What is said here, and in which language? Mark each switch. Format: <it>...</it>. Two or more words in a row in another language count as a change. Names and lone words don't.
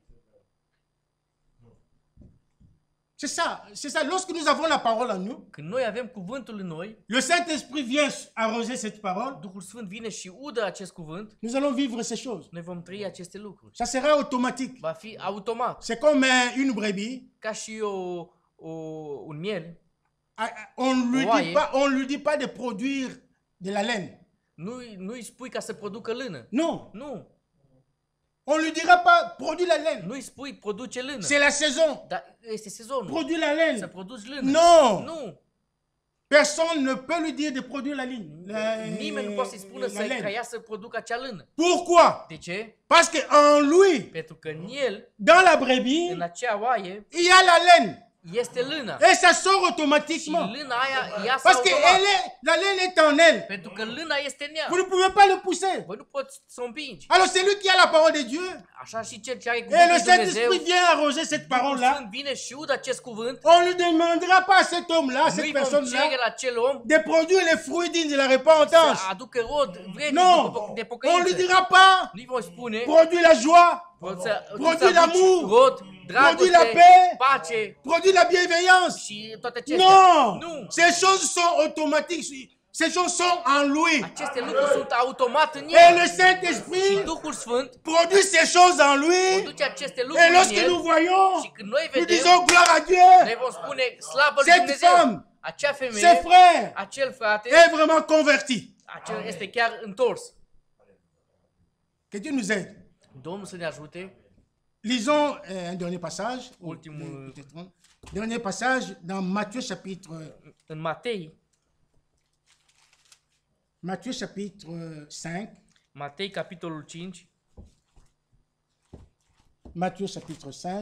<fr>C'est ça. Lorsque nous avons la parole en nous,</fr> <ro>Când noi avem cuvântul în noi,</ro> <fr>le Saint-Esprit vient arroser cette parole,</fr> <ro>Duhul Sfânt vine și udă acest cuvânt,</ro> <fr>nous allons vivre ces choses.</fr> <ro>noi vom trăi aceste lucruri.</ro> <fr>Ça sera automatique.</fr> <ro>Va fi automat,</ro> <fr>C'est comme une brebis.</fr> <ro>ca și un miel.</ro> <fr>On Ouais. lui dit pas de produire de la laine.</fr> <ro>Nu-i spui ca să producă lână.</ro> <fr>Non.</fr> <ro>Nu.</ro> <fr>On lui dira pas produire la laine.</fr> <ro>Nu-i spui produce lână.</ro> <fr>C'est la saison.</fr> <ro>Dar este sezonul.</ro> <fr>Produire la</fr> <ro>Să</ro> <fr>laine.</fr> <ro>produci lână.</ro> <fr>Non.</fr> <ro>Nu.</ro> <fr>Personne ne peut lui dire de produire la ligne.</fr> <ro>Nimeni nu poate să-i spună</ro> <fr>la laine.</fr> <ro>ca ea să producă acea lână.</ro> <fr>Pourquoi?</fr> <ro>De ce?</ro> <fr>Parce qu'en lui,</fr> <ro>Pentru că în el,</ro> <fr>dans la brebis,</fr> <ro>în acea oaie,</ro> <fr>il y a la laine.</fr> <ro>este lâna.</ro> <fr>Et ça sort</fr> <ro>Și</ro> <fr>automatiquement.</fr> <ro>lâna aia iasă</ro> <fr>Parce que</fr> <ro>automat.</ro> <fr>la laine est en elle.</fr> <ro>Pentru că lâna este în ea.</ro> <fr>Vous ne pouvez pas le pousser.</fr> <ro>Voi nu poți să o împingi.</ro> <fr>Alors c'est lui qui a la parole de Dieu.</fr> <ro>Așa și cel ce are</ro> <fr>Et le</fr> <ro>cuvântul lui Dumnezeu,</ro> <fr>Saint-Esprit vient arroser cette</fr> <ro>Duhul</ro> <fr>parole-là.</fr> <ro>Sfânt vine și udă acest cuvânt.</ro> <fr>On ne demandera pas à cet homme-là, à cette</fr> <ro>Nu-i vom</ro> <fr>personne-là,</fr> <ro>cere la acel om</ro> <fr>de produire les fruits dignes de la repentance.</fr> <ro>să aducă rod vrednic</ro> <fr>Non,</fr> <ro>de</ro> <fr>on lui</fr> <ro>pocăință.</ro> <fr>dira pas,</fr> <ro>Nu-i vom spune</ro> <fr>produis la joie,</fr> <ro>produi</ro> <fr>l'amour,</fr> <ro>rod,</ro> <fr>produis la</fr> <ro>dragoste,</ro> <fr>paix,</fr> <ro>pace</ro> <fr>produis la bienveillance.</fr> <ro>și toate acestea.</ro> <fr>Non,</fr> <ro>Nu.</ro> <fr>ces choses sont automatiques, ces choses sont en lui.</fr> <ro>Aceste lucruri sunt automat în</ro> <fr>Et</fr> <ro>el.</ro> <fr>le</fr> <ro>Și</ro> <fr>Saint-Esprit</fr> <ro>Duhul Sfânt</ro> <fr>produit ces choses en lui.</fr> <ro>produce aceste</ro> <fr>Et</fr> <ro>lucruri în</ro> <fr>lorsque nous</fr> <ro>el.</ro> <fr>voyons,</fr> <ro>Și când noi</ro> <fr>nous</fr> <ro>vedem,</ro> <fr>disons gloire à Dieu.</fr> <ro>noi vom spune slavă lui</ro> <fr>Cette</fr> <ro>Dumnezeu.</ro> <fr>femme,</fr> <ro>Acea</ro> <fr>Ce</fr> <ro>femeie,</ro> <fr>frère</fr> <ro>acel frate,</ro> <fr>est vraiment converti.</fr> <ro>acel este chiar întors.</ro> <fr>Que Dieu nous aide.</fr> <ro>Domnul să ne ajute.</ro> <fr>Lisons un dernier passage.</fr> <ro>Ultimul,</ro> <fr>Dernier passage dans Matthieu chapitre,</fr> <ro>în Matei,</ro> <fr>Matthieu chapitre 5.</fr> <ro>Matei capitolul 5,</ro> <fr>Matthieu chapitre 5.</fr>